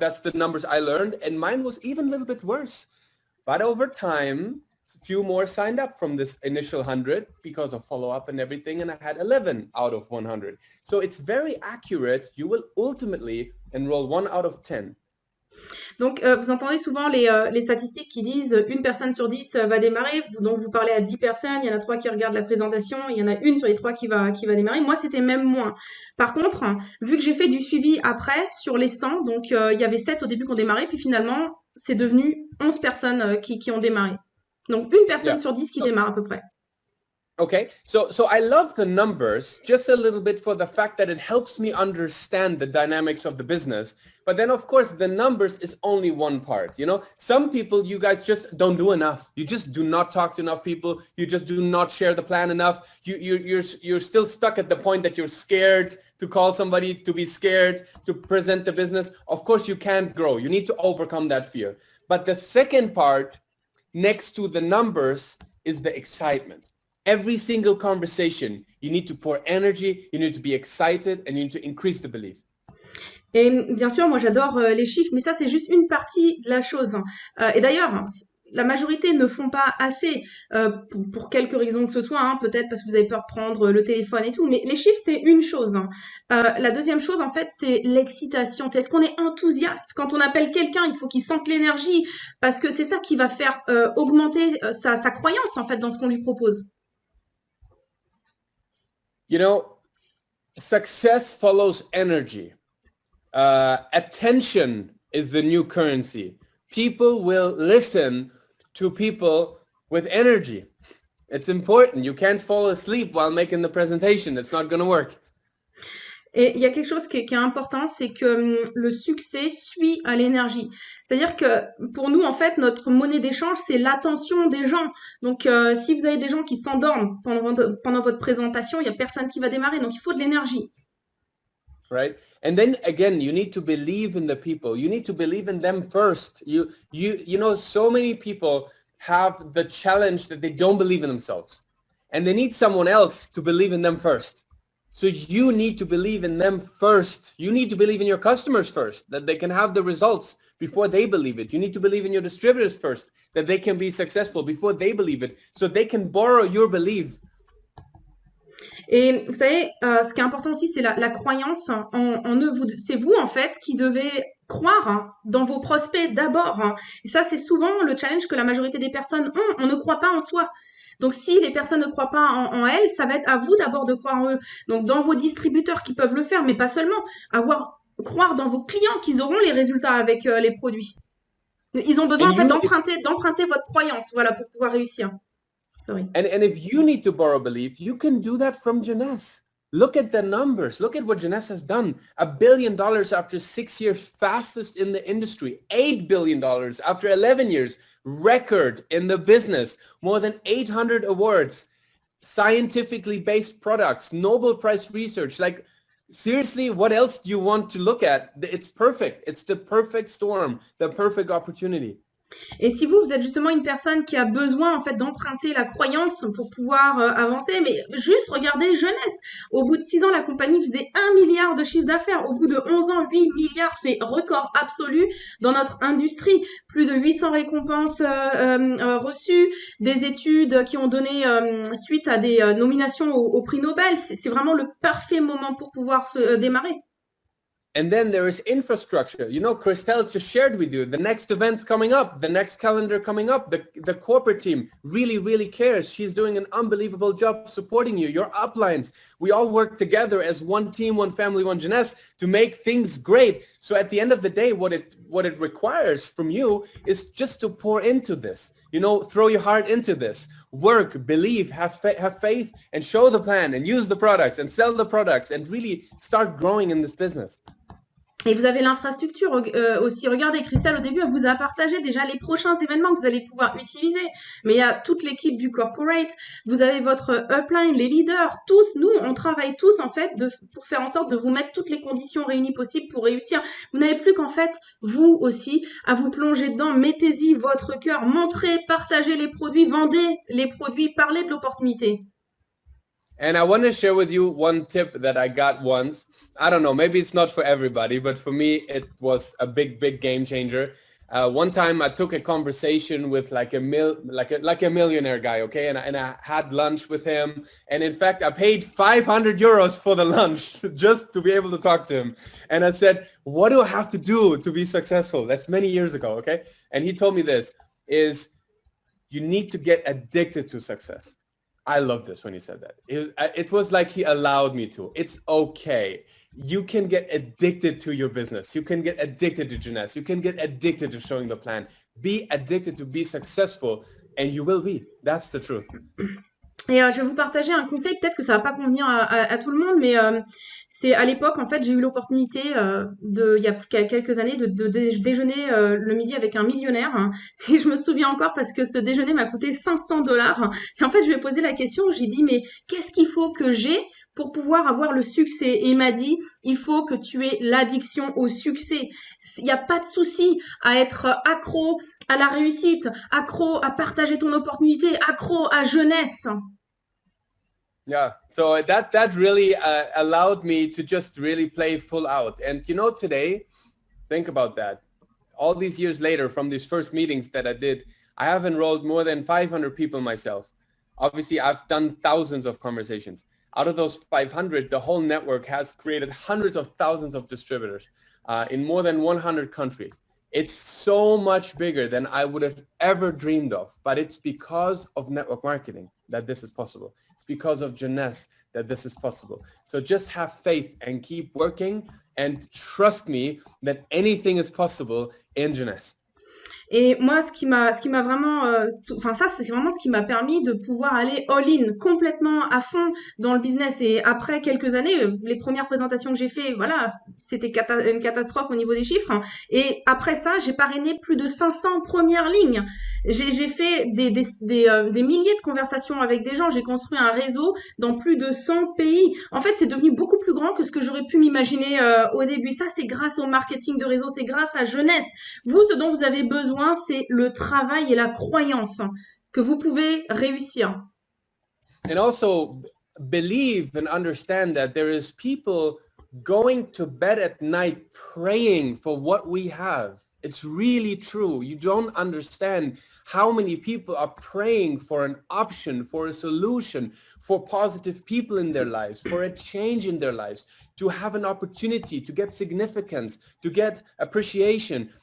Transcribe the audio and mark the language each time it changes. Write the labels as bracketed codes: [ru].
[en] That's the numbers I learned, and mine was even a little bit worse. But over time, a few more signed up from this initial 100 because of follow-up and everything, and I had 11 out of 100. So it's very accurate. You will ultimately enroll 1 out of 10. [fr] Donc, vous entendez souvent les statistiques qui disent une personne sur 10 va démarrer. Donc, vous parlez à 10 personnes, il y en a 3 qui regardent la présentation, il y en a une sur les 3 qui va démarrer. Moi, c'était même moins. Par contre, vu que j'ai fait du suivi après, sur les 100, donc il y avait 7 au début qui ont démarré, puis finalement, c'est devenu 11 personnes qui ont démarré. Donc, une personne sur 10 qui démarre à peu près. [en] Okay, so I love the numbers just a little bit for the fact that it helps me understand the dynamics of the business. But then, of course, the numbers is only one part. You know, some people, you guys just don't do enough. You just do not talk to enough people. You just do not share the plan enough. You're still stuck at the point that you're scared to call somebody, to be scared to present the business. Of course, you can't grow. You need to overcome that fear. But the second part, next to the numbers, is the excitement. Every single conversation, you need to pour energy, you need to be excited, and you need to increase the belief. [fr] Et bien sûr, moi j'adore les chiffres, mais ça c'est juste une partie de la chose. Et d'ailleurs, la majorité ne font pas assez pour quelque raison que ce soit, hein, peut-être parce que vous avez peur de prendre le téléphone et tout, mais les chiffres c'est une chose. La deuxième chose en fait c'est l'excitation, c'est est-ce qu'on est enthousiaste quand on appelle quelqu'un, il faut qu'il sente l'énergie, parce que c'est ça qui va faire augmenter sa croyance en fait dans ce qu'on lui propose. [en] You know, success follows energy. Attention is the new currency. People will listen to people with energy. It's important. You can't fall asleep while making the presentation. It's not going to work. [fr] Et il y a quelque chose qui est important, c'est que le succès suit à l'énergie. C'est-à-dire que pour nous, en fait, notre monnaie d'échange, c'est l'attention des gens. Donc, si vous avez des gens qui s'endorment pendant votre présentation, il y a personne qui va démarrer. Donc, il faut de l'énergie. [en] Right? And then again, you need to believe in the people. You need to believe in them first. You know, so many people have the challenge that they don't believe in themselves. And they need someone else to believe in them first. So you need to believe in them first. You need to believe in your customers first, that they can have the results before they believe it. You need to believe in your distributors first, that they can be successful before they believe it, so they can borrow your belief. [fr] Et vous savez, ce qui est important aussi, c'est la croyance en eux. C'est vous, en fait, qui devez croire dans vos prospects d'abord. Et ça, c'est souvent le challenge que la majorité des personnes ont. On ne croit pas en soi. Donc, si les personnes ne croient pas en elles, ça va être à vous d'abord de croire en eux. Donc, dans vos distributeurs qui peuvent le faire, mais pas seulement. Croire dans vos clients qu'ils auront les résultats avec les produits. Ils ont besoin, en fait, d'emprunter votre croyance, voilà, pour pouvoir réussir. [en] Sorry. And if you need to borrow belief, you can do that from Jeunesse. Look at the numbers. Look at what Jeunesse has done. $1 billion after 6 years, fastest in the industry. $8 billion after 11 years, record in the business. More than 800 awards, scientifically based products, Nobel Prize research. Like, seriously, what else do you want to look at? It's perfect. It's the perfect storm, the perfect opportunity. [fr] Et si vous êtes justement une personne qui a besoin en fait d'emprunter la croyance pour pouvoir avancer, mais juste regardez Jeunesse. Au bout de 6 ans, la compagnie faisait 1 milliard de chiffre d'affaires. Au bout de 11 ans, 8 milliards, c'est record absolu dans notre industrie. Plus de 800 récompenses reçues, des études qui ont donné suite à des nominations au prix Nobel. C'est vraiment le parfait moment pour pouvoir se démarrer. [en] And then there is infrastructure. You know, Christelle just shared with you the next events coming up, the next calendar coming up. The corporate team really cares. She's doing an unbelievable job supporting you, your uplines. We all work together as one team, one family, one jeunesse to make things great. So at the end of the day, what it requires from you is just to pour into this. You know, throw your heart into this. Work, believe, have faith, and show the plan, and use the products, and sell the products, and really start growing in this business. [fr] Et vous avez l'infrastructure aussi. Regardez, Christelle, au début, elle vous a partagé déjà les prochains événements que vous allez pouvoir utiliser. Mais il y a toute l'équipe du corporate. Vous avez votre upline, les leaders. Tous, nous, on travaille tous, en fait, pour faire en sorte de vous mettre toutes les conditions réunies possibles pour réussir. Vous n'avez plus qu'en fait, vous aussi, à vous plonger dedans. Mettez-y votre cœur. Montrez, partagez les produits, vendez les produits, parlez de l'opportunité. [en] And I want to share with you one tip that I got once. I don't know, maybe it's not for everybody, but for me, it was a big game changer. One time I took a conversation with like a millionaire guy, okay? And I had lunch with him. And in fact, I paid 500 euros for the lunch just to be able to talk to him. And I said, what do I have to do to be successful? That's many years ago, okay? And he told me this, is you need to get addicted to success. I love this when he said that. It was like he allowed me to. It's okay. You can get addicted to your business. You can get addicted to jeunesse. You can get addicted to showing the plan. Be addicted to be successful and you will be. That's the truth. [fr] Et je vais vous partager un conseil, peut-être que ça va pas convenir à tout le monde, mais c'est à l'époque, en fait, j'ai eu l'opportunité il y a quelques années de déjeuner le midi avec un millionnaire. Hein, et je me souviens encore parce que ce déjeuner m'a coûté 500 $. Et en fait, je lui ai posé la question, j'ai dit, mais qu'est-ce qu'il faut que j'ai pour pouvoir avoir le succès? Et il m'a dit, il faut que tu aies l'addiction au succès. Il n'y a pas de souci à être accro à la réussite, accro à partager ton opportunité, accro à jeunesse. [en] Yeah, so that really allowed me to just really play full out. And you know, today, think about that. All these years later, from these first meetings that I did, I have enrolled more than 500 people myself. Obviously, I've done thousands of conversations. Out of those 500, the whole network has created hundreds of thousands of distributors in more than 100 countries. It's so much bigger than I would have ever dreamed of, but it's because of network marketing that this is possible. It's because of jeunesse that this is possible. So just have faith and keep working and trust me that anything is possible in jeunesse. [fr] Et moi, ce qui m'a vraiment, ça, c'est vraiment ce qui m'a permis de pouvoir aller all-in, complètement à fond dans le business. Et après quelques années, les premières présentations que j'ai fait, voilà, c'était une catastrophe au niveau des chiffres. Hein. Et après ça, j'ai parrainé plus de 500 premières lignes. J'ai fait des milliers de conversations avec des gens. J'ai construit un réseau dans plus de 100 pays. En fait, c'est devenu beaucoup plus grand que ce que j'aurais pu m'imaginer au début. Ça, c'est grâce au marketing de réseau, c'est grâce à jeunesse. Vous, ce dont vous avez besoin, c'est le travail et la croyance que vous pouvez réussir. [en] And also believe and understand that there is people going to bed at night praying for what we have. It's really true. You don't understand how many people are praying for an option, for a solution, for positive people in their lives, for a change in their lives, to have an opportunity, to get significance, to get appreciation.